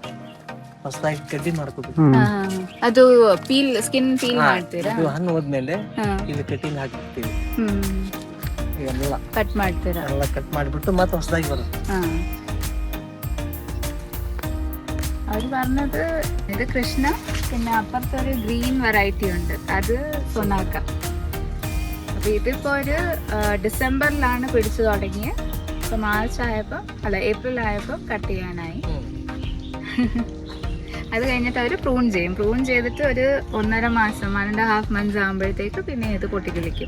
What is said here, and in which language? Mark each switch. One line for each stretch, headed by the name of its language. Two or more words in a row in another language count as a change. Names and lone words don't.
Kannada: ಹೊಸದಾಗಿ ಕಡ್ಡಿ ಮಾಡ್ಕೋಬೇಕು. ಅದು
English: skin peel
Kannada: ಮಾಡ್ತೀರಾ? ಅದು ಹಣ್ಣು ಹೋದ್ಮೇಲೆ ಇಲ್ಲಿ ಕಟಿಂಗ್ ಹಾಕಿರ್ತೀವಿ. ಎಲ್ಲ ಕಟ್ ಮಾಡ್ತೀರಾ? ಎಲ್ಲ ಕಟ್ ಮಾಡಿಬಿಟ್ಟು ಮತ್ತೆ ಹೊಸದಾಗಿ ಬರುತ್ತೆ.
Malayalam: അവർ പറഞ്ഞത് ഇത് കൃഷ്ണ, പിന്നെ അപ്പുറത്തൊരു
English: green variety
Malayalam: ഉണ്ട്, അത് സൊനാക്ക. അപ്പോൾ ഇതിപ്പോൾ ഒരു ഡിസംബറിലാണ് പിടിച്ചു തുടങ്ങിയത്. ഇപ്പോൾ മാർച്ച് ആയപ്പോൾ ഏപ്രിൽ ആയപ്പോൾ കട്ട് ചെയ്യാനായി. അത് കഴിഞ്ഞിട്ട് അവർ പ്രൂൺ ചെയ്യും. പ്രൂൺ ചെയ്തിട്ട് ഒരു 1.5 മാസം 1.5 months ആകുമ്പോഴത്തേക്ക് പിന്നെ ഇത് പൊട്ടിക്കിളിക്കും.